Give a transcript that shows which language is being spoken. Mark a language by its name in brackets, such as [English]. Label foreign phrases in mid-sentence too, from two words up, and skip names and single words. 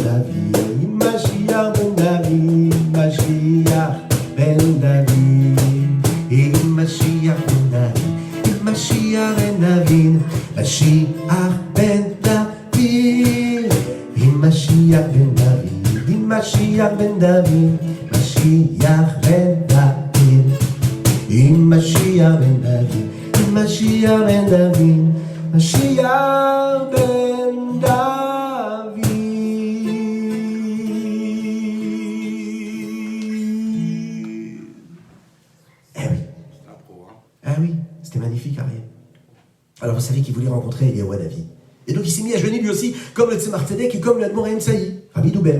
[Hebrew] דוד, משיח בן דוד, משיח בן דוד, משיח בן דוד, משיח בן דוד, משיח בן דוד, משיח בן דוד, משיח בן דוד, משיח בן דוד, משיח בן דוד, משיח בן דוד, משיח בן דוד. [French] Ah oui, c'était magnifique, Ariel. Alors vous savez qu'il voulait rencontrer Eliyahu Hanavi. Et donc il s'est mis à jeûner lui aussi, comme le Tzemar Tzedek et comme le Admour Haim Tsaï, Rabbi Douber.